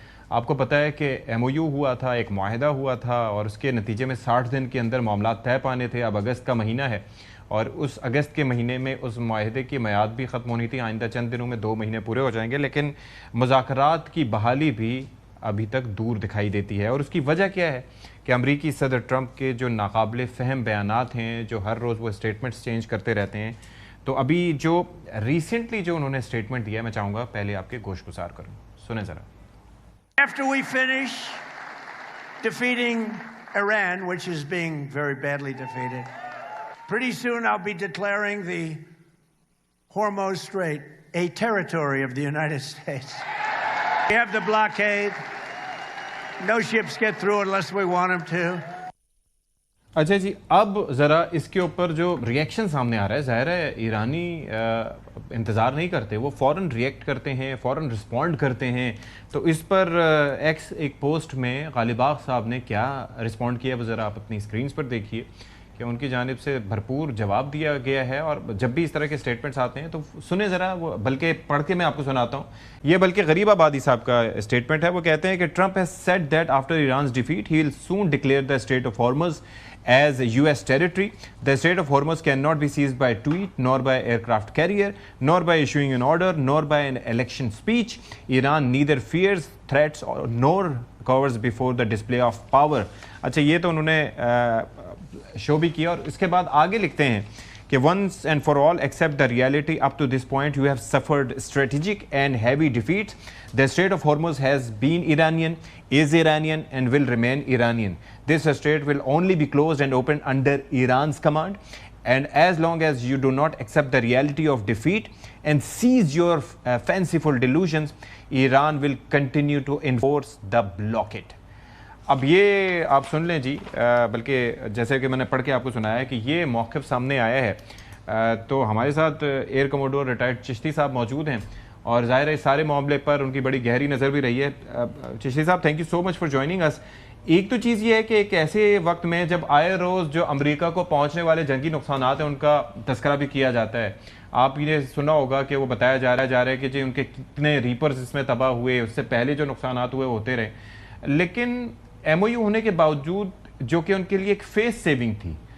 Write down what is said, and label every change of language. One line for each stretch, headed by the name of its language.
Urdu: آپ کو پتہ ہے کہ MOU ہوا تھا، ایک معاہدہ ہوا تھا، اور اس کے نتیجے میں 60 دن کے اندر معاملات طے پانے تھے۔ اب اگست کا مہینہ ہے، اور اس اگست کے مہینے میں اس معاہدے کی میعاد بھی ختم ہونی تھی، آئندہ چند دنوں میں 2 مہینے پورے ہو جائیں گے، لیکن مذاکرات کی بحالی بھی ابھی تک دور دکھائی دیتی ہے۔ اور اس کی وجہ کیا ہے کہ امریکی صدر ٹرمپ کے جو ناقابل فہم بیانات ہیں، جو ہر روز وہ اسٹیٹمنٹس چینج کرتے رہتے ہیں، تو ابھی جو ریسنٹلی جو انہوں نے اسٹیٹمنٹ دیا، میں چاہوں گا پہلے آپ کے گوش گزار کروں، سنیں ذرا۔
English: After we finish defeating Iran, which is being very badly defeated, pretty soon I'll be declaring the Hormuz Strait a territory of the United States. We have the blockade. No ships get through unless we want them to.
Urdu: اچھا جی، اب ذرا اس کے اوپر جو reaction سامنے آ رہا ہے، ظاہر ہے ایرانی انتظار نہیں کرتے، وہ فوراً ریئیکٹ کرتے ہیں، فوراً رسپونڈ کرتے ہیں۔ تو اس پر ایک پوسٹ میں غالب آغ صاحب نے کیا رسپونڈ کیا، وہ ذرا آپ اپنی اسکرینز پر دیکھیے کہ ان کی جانب سے بھرپور جواب دیا گیا ہے۔ اور جب بھی اس طرح کے اسٹیٹمنٹس آتے ہیں تو سنیں ذرا، وہ بلکہ پڑھ کے میں آپ کو سناتا ہوں، یہ بلکہ غریب آبادی صاحب کا اسٹیٹمنٹ ہے۔ وہ کہتے ہیں کہ
English: Trump has said that after Iran's defeat he will soon declare the Strait of Hormuz as US territory. The Strait of Hormuz cannot be seized by tweet, nor by aircraft carrier, nor by issuing an order, nor by an election speech. Iran neither fears threats nor cowers before the display of power.
Urdu: اچھا، یہ تو انہوں نے شو بھی کیا، اور اس کے بعد آگے لکھتے ہیں کہ
English: once and for all accept the reality up to this point you have suffered strategic and heavy defeats. The Strait of Hormuz has been Iranian, is Iranian and will remain Iranian. This strait will only be closed and opened under Iran's command, and as long as you do not accept the reality of defeat and cease your fanciful delusions, Iran will continue to enforce the blockade.
Urdu: اب یہ آپ سن لیں جی، بلکہ جیسے کہ میں نے پڑھ کے آپ کو سنایا ہے کہ یہ موقف سامنے آیا ہے، تو ہمارے ساتھ ایئر کموڈور ریٹائرڈ چشتی صاحب موجود ہیں، اور ظاہر ہے اس سارے معاملے پر ان کی بڑی گہری نظر بھی رہی ہے۔ چشتی صاحب،
English: Thank you so much for joining اس۔
Urdu: ایک تو چیز یہ ہے کہ ایک ایسے وقت میں جب آئے روز جو امریکہ کو پہنچنے والے جنگی نقصانات ہیں ان کا تذکرہ بھی کیا جاتا ہے، آپ نے سنا ہوگا کہ وہ بتایا جا رہا ہے کہ جی ان کے کتنے ریپرز اس میں تباہ ہوئے، اس سے پہلے جو نقصانات ہوئے ہوتے رہے، لیکن MOU ہونے کے باوجود جو کہ ان کے لیے ایک فیس سیونگ تھی،